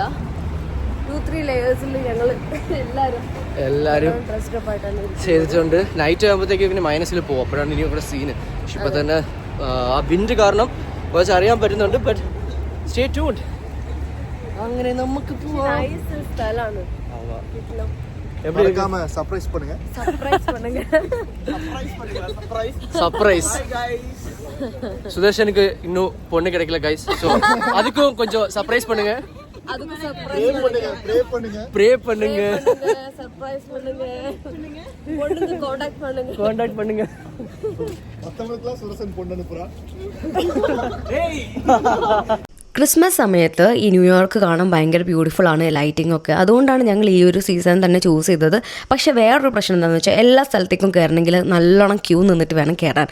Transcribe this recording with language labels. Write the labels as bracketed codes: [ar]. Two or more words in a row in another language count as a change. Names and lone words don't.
[ml] 2-3 ലെയേഴ്സിൽ ഞങ്ങൾ എല്ലാവരും [en] dressed up [ml] ആയിട്ടാണ് ചെയ്തിട്ടുണ്ട്. നൈറ്റ് ആകുമ്പോഴത്തേക്ക് പിന്നെ മൈനസിൽ പോകും. അപ്പോഴാണ് ഇനി ഇവിടെ സീന്. പക്ഷെ ഇപ്പൊ തന്നെ ആ വിൻഡ് കാരണം കുറച്ച് അറിയാൻ പറ്റുന്നുണ്ട്. [en] but stay tuned. [ml] അങ്ങനെ നമുക്ക് സ്ഥലമാണ്. [ta] சர்ப்ரைஸ் சுதர்ஷனுக்கு இன்னும் பொண்ணு கிடைக்கல கைஸ். ஸோ அதுக்கும் கொஞ்சம் சர்ப்ரைஸ் பண்ணுங்க. ப்ரே பண்ணுங்க. சர்ப்ரைஸ் பண்ணுங்க. கான்டாக்ட் பண்ணுங்க. [ml] ക്രിസ്മസ് സമയത്ത് ഈ ന്യൂയോർക്ക് കാണാൻ ഭയങ്കര ബ്യൂട്ടിഫുൾ ആണ്, ലൈറ്റിംഗ് ഒക്കെ. അതുകൊണ്ടാണ് ഞങ്ങൾ ഈ ഒരു സീസൺ തന്നെ ചൂസ് ചെയ്തത്. പക്ഷേ വേറൊരു പ്രശ്നം എന്താണെന്ന് വെച്ചാൽ എല്ലാ സ്ഥലത്തേക്കും കയറണമെങ്കിൽ നല്ലോണം ക്യൂ നിന്നിട്ട് വേണം കയറാൻ.